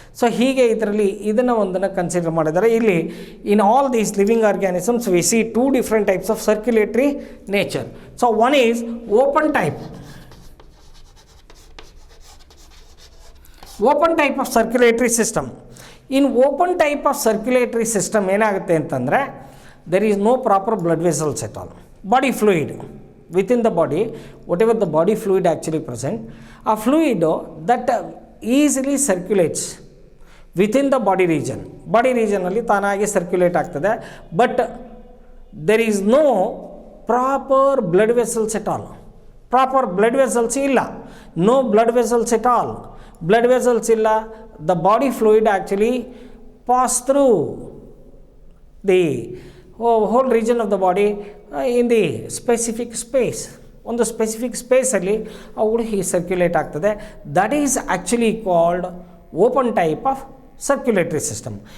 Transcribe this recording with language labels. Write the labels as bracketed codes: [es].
[kn] So ಹೀಗೆ ಇದರಲ್ಲಿ ಇದನ್ನು ಒಂದನ್ನು ಕನ್ಸಿಡರ್ ಮಾಡಿದ್ದಾರೆ. [en] ಇಲ್ಲಿ in all these living organisms we see two different types of circulatory nature. So one is open type. Open type of circulatory system. In open type of circulatory system [kn] ಏನಾಗುತ್ತೆ ಅಂತಂದರೆ [en] there is no proper blood vessels at all. Body fluid within the body, whatever the body fluid actually present, a fluid that easily circulates within the body region. Body region [kn] alli taanagi [en] circulate [kn] ಆಗ್ತದೆ. [en] But there is no proper blood vessels at all. Proper blood vessels [kn] ಇಲ್ಲ. [en] No blood vessels at all. Blood vessels ಇಲ್ಲ. The body fluid actually pass through the whole region of the body in the specific space. [kn] ಒಂದು specific ಸ್ಪೇಸಲ್ಲಿ ಅವುಗಳು ಹೀಗೆ circulate ಆಗ್ತದೆ. [en] That is actually called open type of circulatory system.